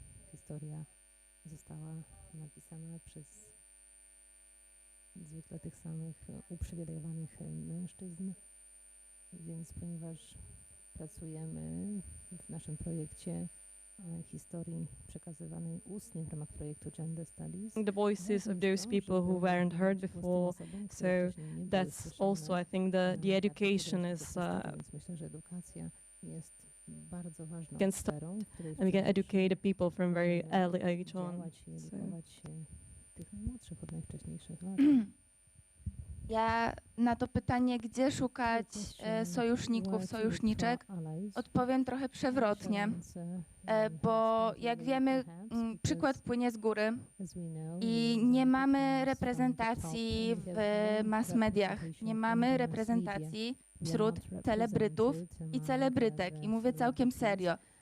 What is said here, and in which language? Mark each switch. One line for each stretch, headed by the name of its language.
Polish: Historia została napisana przez zwykle tych samych uprzywilejowanych mężczyzn, więc ponieważ pracujemy w naszym projekcie historii przekazywanej ustnie w ramach projektu Gender Studies.
English: The voices of those people who weren't heard before, so that's also, I think, the education is
Polish: myślę, że edukacja jest bardzo ważną
English: can
Polish: sferą,
English: and we can educate the people from very early age on.
Polish: Edukować tych najmłodszych od najwcześniejszych lat. Ja na to pytanie, gdzie szukać sojuszników, sojuszniczek, odpowiem trochę przewrotnie, bo jak wiemy, przykład płynie z góry i nie mamy reprezentacji w mass mediach, nie mamy reprezentacji wśród celebrytów i celebrytek. I mówię całkiem serio.